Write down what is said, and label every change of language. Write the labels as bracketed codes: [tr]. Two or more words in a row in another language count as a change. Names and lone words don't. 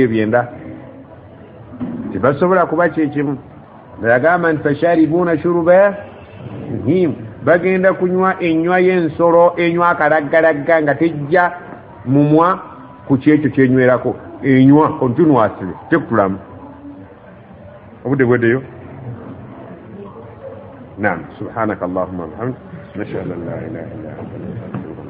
[lg] ebyenda tebasobola kuba kyekimu nayagamba nti [ar] فشاربون شرب الهيم [lg] bagenda kunywa ennywa y'ensolo enywa akalaggalagga nga tejja mumwa ku kyekyo kyenywerako enywa continuously tekutulamu obudde bweddeyo naam [ar] سبحانك اللهم وبحمدك نشهد أن لا إله إلا أنت